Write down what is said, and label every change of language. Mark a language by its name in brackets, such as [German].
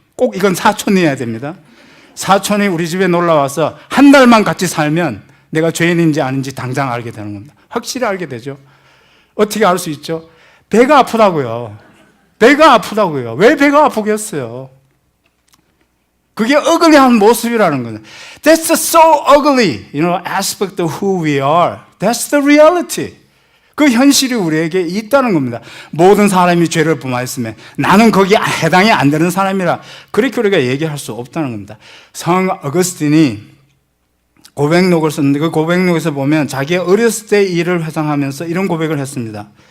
[Korean] 꼭 이건 사촌이어야 됩니다. 사촌이 우리 집에 놀러 와서 한 달만 같이 살면 내가 죄인인지 아닌지 당장 알게 되는 겁니다. 확실히 알게 되죠. 어떻게 알 수 있죠? 배가 아프다고요. 배가 아프다고요. 왜 배가 아프겠어요? 그게 어글리한 모습이라는 거예요. [English] That's so ugly, aspect of who we are. That's the reality. [Korean] 그 현실이 우리에게 있다는 겁니다. 모든 사람이 죄를 범하였으면 나는 거기에 해당이 안 되는 사람이라 그렇게 우리가 얘기할 수 없다는 겁니다. 성 어거스틴이 고백록을 썼는데 그 고백록에서 보면 자기의 어렸을 때 일을 회상하면서 이런 고백을 했습니다.